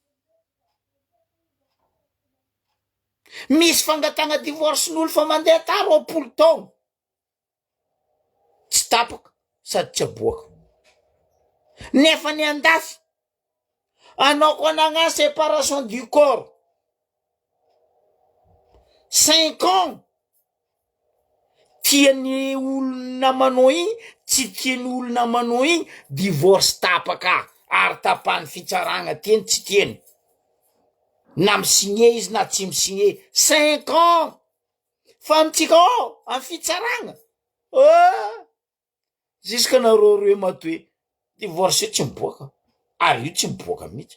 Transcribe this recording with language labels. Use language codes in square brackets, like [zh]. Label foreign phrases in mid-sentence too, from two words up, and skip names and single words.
[mg] Misy fangatagna divorce n'olo fa mandeha ta 20 taogno tsy tapaka sady tsy aboaka. Nefa ny andafy anao ko anagna [fr] séparation du corps [mg] 5 ans, tiany olo namanao igny tsy tiany olo namanao igny, divorce tapaka ary tapany fitsarana tiany tsy tiany, na misigné izy na tsy misigné 5 ans. Fa mitsika amy fitsarana jusque nareo roe matoe divorce io tsy miboaka, ary io tsy miboaka mihitsy.